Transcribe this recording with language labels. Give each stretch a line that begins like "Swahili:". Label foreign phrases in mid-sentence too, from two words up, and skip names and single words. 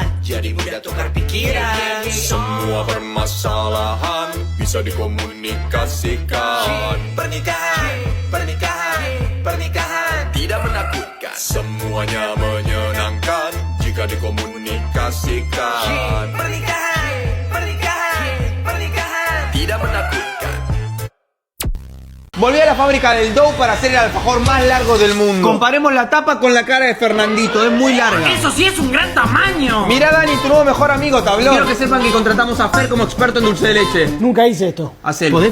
Indonesian: Jadi mudah tukar pikiran. Semua permasalahan bisa dikomunikasikan. Pernikahan, pernikahan, pernikahan tidak menakutkan. Semuanya menyenangkan jika dikomunikasikan. Pernikahan, pernikahan, pernikahan tidak menakutkan.
Spanish: Volví a la fábrica del dough para hacer el alfajor más largo del mundo. Comparemos la tapa con la cara de Fernandito, es muy larga. Eso sí es un gran tamaño. Mira Dani, tu nuevo mejor amigo, Tablón. Quiero que sepan que contratamos a Fer como experto en dulce de leche. Nunca hice esto. Hacelo.